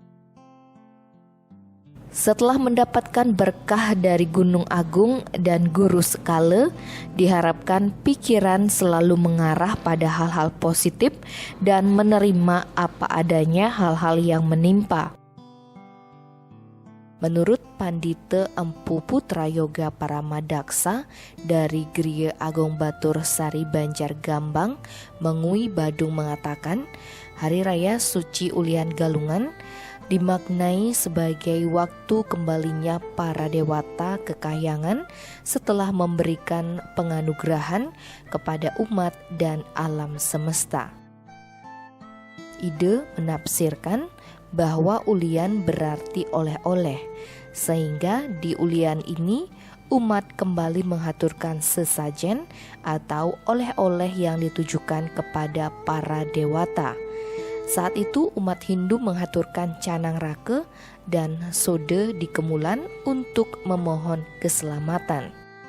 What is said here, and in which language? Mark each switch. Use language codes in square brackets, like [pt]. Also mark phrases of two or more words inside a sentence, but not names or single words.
[id] Setelah mendapatkan berkah dari Gunung Agung dan Guru Sekala, diharapkan pikiran selalu mengarah pada hal-hal positif dan menerima apa adanya hal-hal yang menimpa. Menurut Pandita Empu Putra Yoga Paramadaksa dari Griya Agung Batur Sari Banjar Gambang, Mengui Badung mengatakan, Hari Raya Suci Ulian Galungan dimaknai sebagai waktu kembalinya para dewata ke kahyangan setelah memberikan penganugerahan kepada umat dan alam semesta. Ide menafsirkan bahwa ulian berarti oleh-oleh, sehingga di ulian ini umat kembali menghaturkan sesajen atau oleh-oleh yang ditujukan kepada para dewata. Saat itu umat Hindu menghaturkan canang raka dan soda di kemulan untuk memohon keselamatan.